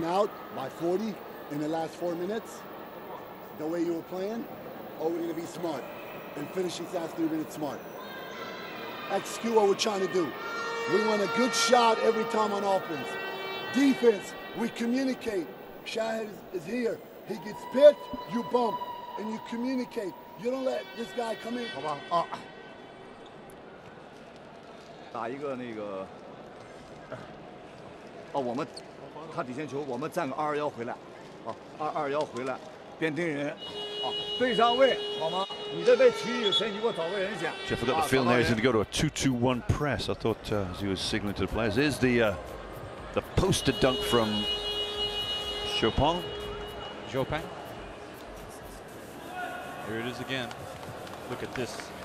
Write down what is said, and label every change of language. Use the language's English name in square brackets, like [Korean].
[English] Blown out by 40 in the last 4 minutes, the way you were playing, or we're going to be smart and finish these last 3 minutes smart. Execute what we're trying to do. We want a good shot every time on offense. Defense, we communicate. Shahid is here. He gets picked, you bump, and you communicate. You don't let this guy come in. [Chinese] 好吧，啊，打一个那个，哦，我们他底线球，我们站个221回来，啊，221回来，边盯人，啊，对上位，好吗？你这边区域有谁？你给我找个人选。 [English] Jeff, I got the feeling there he's going to go to a 2-2-1 press. I thought as he was signaling to the players. Here's the poster dunk from Chopin. Jopin. Here it is again. Look at this.